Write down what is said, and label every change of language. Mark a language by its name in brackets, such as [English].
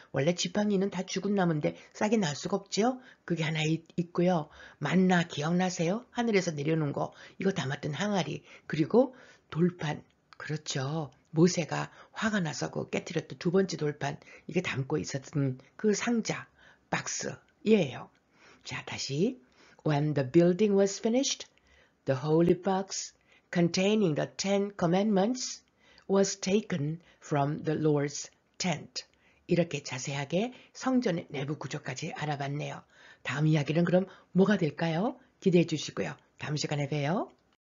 [Korean] 원래 지팡이는 다 죽은 나무인데 싹이 날 수가 없죠? 그게 하나 있고요. 만나 기억나세요? 하늘에서 내려오는 거 이거 담았던 항아리 그리고 돌판 그렇죠. 모세가 화가 나서 깨뜨렸던 두 번째 돌판 이게 담고 있었던 그 상자 박스예요. 자 다시 [English] When the building was finished The holy box containing the Ten Commandments was taken from the Lord's tent. [Korean] 이렇게 자세하게 성전의 내부 구조까지 알아봤네요. 다음 이야기는 그럼 뭐가 될까요? 기대해 주시고요. 다음 시간에 봬요.